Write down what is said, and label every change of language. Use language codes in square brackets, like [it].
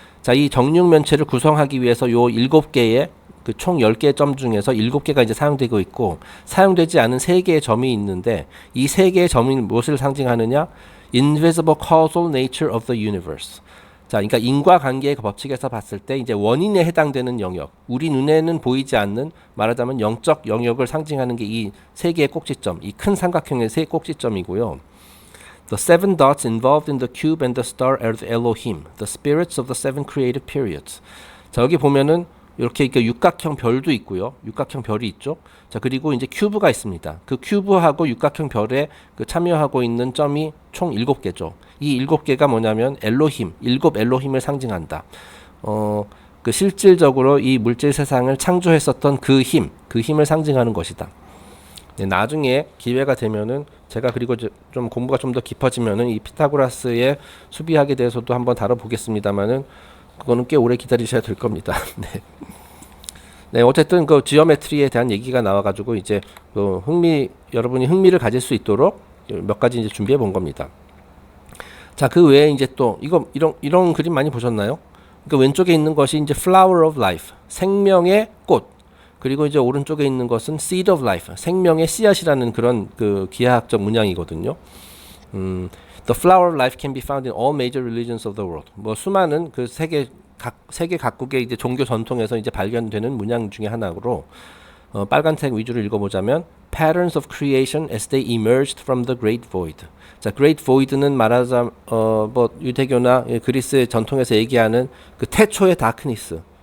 [ko] 자, 이 정육면체를 구성하기 위해서 요 7개의 그 총 10개의 점 중에서 7개가 이제 사용되고 있고 사용되지 않은 3개의 점이 있는데 이 3개의 점이 무엇을 상징하느냐? [en] Invisible causal nature of the universe. [ko] 자, 그러니까 인과관계의 법칙에서 봤을 때 이제 원인에 해당되는 영역, 우리 눈에는 보이지 않는 말하자면 영적 영역을 상징하는 게 이 3개의 꼭지점, 이 큰 삼각형의 3 꼭지점이고요. [en] The seven dots involved in the cube and the star are the Elohim, the spirits of the seven creative periods. [ko] 자, 여기 보면은 이렇게 육각형 별도 있고요. 육각형 별이 있죠. 자, 그리고 이제 큐브가 있습니다. 그 큐브하고 육각형 별에 그 참여하고 있는 점이 총 7개죠. 이 7개가 뭐냐면 엘로힘, 7 엘로힘을 상징한다. 그 실질적으로 이 물질 세상을 창조했었던 그 힘을 상징하는 것이다. 네, 나중에 기회가 되면은 제가 그리고 좀 공부가 좀 더 깊어지면은 이 피타고라스의 수비학에 대해서도 한번 다뤄보겠습니다만은 그거는 꽤 오래 기다리셔야 될 겁니다. 네. 네, 어쨌든 그 지오메트리에 대한 얘기가 나와가지고 이제 그 여러분이 흥미를 가질 수 있도록 몇 가지 이제 준비해 본 겁니다. 자, 그 외에 이제 또 이런 그림 많이 보셨나요? 그 왼쪽에 있는 것이 이제 flower of life, 생명의 꽃. 그리고 이제 오른쪽에 있는 것은 seed of life, 생명의 씨앗이라는 그런 그 기하학적 문양이거든요. [en] The flower of life can be found in all major religions of the world. [ko] 뭐 수많은 그 세계 각국의 이제 종교 전통에서 이제 발견되는 문양 중에 하나로 빨간색 위주로 읽어보자면 [en] patterns of creation as they emerged from the great void. [ko] 자, great void는 말하자 뭐 유대교나 그리스의 전통에서 얘기하는 그 태초의 다크니스.